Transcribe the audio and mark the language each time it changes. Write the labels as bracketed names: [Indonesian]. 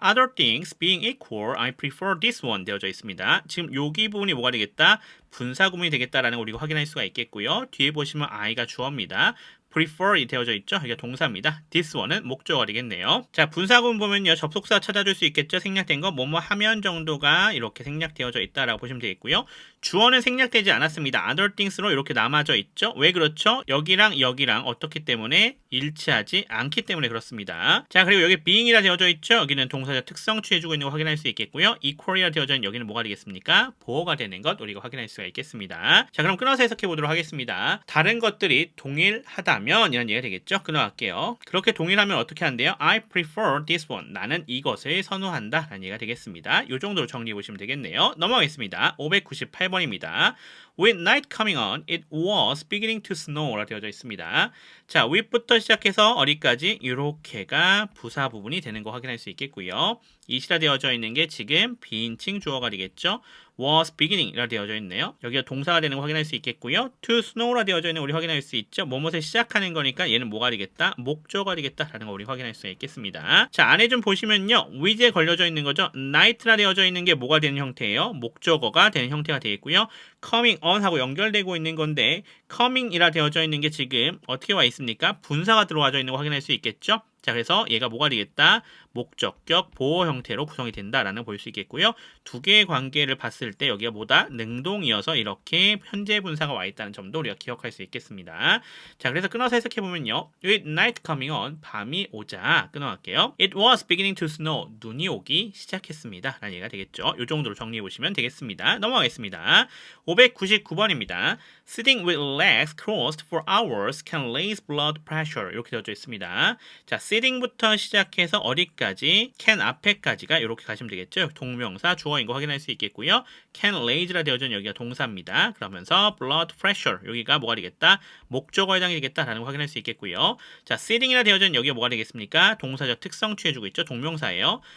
[English] Other things being equal, I prefer this one [Korean] 되어져 있습니다. 지금 여기 부분이 뭐가 되겠다? 분사구문이 되겠다라는 거 우리가 확인할 수가 있겠고요. 뒤에 보시면 I가 주어입니다. prefer이 되어져 있죠. 이게 동사입니다. [English] this one [Korean] 은 목적어가 되겠네요. 자, 분사구문 보면요, 접속사 찾아줄 수 있겠죠. 생략된 거 뭐뭐 하면 정도가 이렇게 생략되어져 있다라고 보시면 되겠고요. 주어는 생략되지 않았습니다. [English] other things [Korean] 로 이렇게 남아져 있죠. 왜 그렇죠? 여기랑 여기랑 어떻기 때문에 일치하지 않기 때문에 그렇습니다. 자, 그리고 여기 being이라 되어져 있죠. 여기는 동사적 특성 취해주고 있는 거 확인할 수 있겠고요. equal이라 되어져 있는 여기는 뭐가 되겠습니까? 보어가 되는 것 우리가 확인할 수가 있겠습니다. 자, 그럼 끊어서 해석해 보도록 하겠습니다. 다른 것들이 동일하다면 이런 얘기가 되겠죠. 끊어갈게요. 그렇게 동일하면 어떻게 한대요? [English] I prefer this one. [Korean] 나는 이것을 선호한다 라는 얘기가 되겠습니다. 이 정도로 정리해 보시면 되겠네요. 넘어가겠습니다. 598번입니다. [English] With night coming on, it was beginning to snow [Korean] 라 되어져 있습니다. 자, with부터 시작해서 어디까지? 이렇게가 부사 부분이 되는 거 확인할 수 있겠고요. it이라 되어져 있는 게 지금 비인칭 주어가 되겠죠. [English] was beginning [Korean] 이라 되어져 있네요. 여기가 동사가 되는 거 확인할 수 있겠고요. [English] to snow [Korean] 라 되어져 있는 거 우리 확인할 수 있죠. 뭐뭇을 시작하는 거니까 얘는 뭐가 되겠다? 목적어가 되겠다라는 거 우리 확인할 수 있겠습니다. 자, 안에 좀 보시면요, with에 걸려져 있는 거죠. night라 되어져 있는 게 뭐가 되는 형태예요? 목적어가 되는 형태가 되겠고요. [English] coming on [Korean] 하고 연결되고 있는 건데 coming이라 되어져 있는 게 지금 어떻게 와 있습니까? 분사가 들어와져 있는 거 확인할 수 있겠죠. 자, 그래서 얘가 뭐가 되겠다? 목적격 보호 형태로 구성이 된다라는 걸 볼 수 있겠고요. 두 개의 관계를 봤을 때 여기가 뭐다? 능동이어서 이렇게 현재 분사가 와 있다는 점도 우리가 기억할 수 있겠습니다. 자, 그래서 끊어서 해석해 보면요. [English] With night coming on, [Korean] 밤이 오자 끊어갈게요. [English] It was beginning to snow, [Korean] 눈이 오기 시작했습니다 라는 얘기가 되겠죠. 이 정도로 정리해 보시면 되겠습니다. 넘어가겠습니다. 599번입니다. [English] Sitting with legs crossed for hours can raise blood pressure [Korean] 이렇게 되어져 있습니다. 자, sitting부터 시작해서 어디까지? can 앞에까지가 이렇게 가시면 되겠죠. 동명사 주어인 거 확인할 수 있겠고요. [English] can raise [Korean] 라 되어져 있는 여기가 동사입니다. 그러면서 [English] blood pressure [Korean] 여기가 뭐가 되겠다? 목적어에 해당이 되겠다라는 거 확인할 수 있겠고요. 자, sitting이라 되어져 있는 여기가 뭐가 되겠습니까? 동사적 특성 취해주고 있죠. 동명사예요.